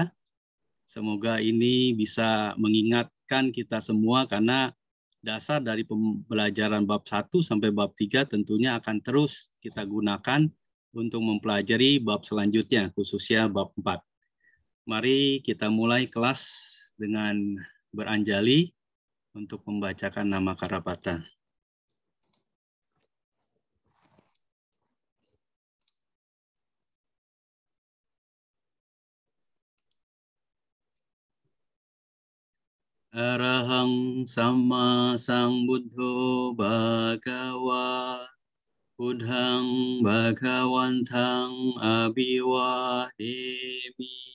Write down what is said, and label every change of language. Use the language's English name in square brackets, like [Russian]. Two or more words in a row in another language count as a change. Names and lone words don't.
[Indonesian] Semoga ini bisa mengingatkan kita semua, karena dasar dari pembelajaran bab 1 sampai bab 3 tentunya akan terus kita gunakan untuk mempelajari bab selanjutnya, khususnya bab 4. Mari kita mulai kelas dengan beranjali untuk membacakan nama Karapata. [Pali] Arahang sama sambuddho bhagava buddhang bhagawantang abhiwademi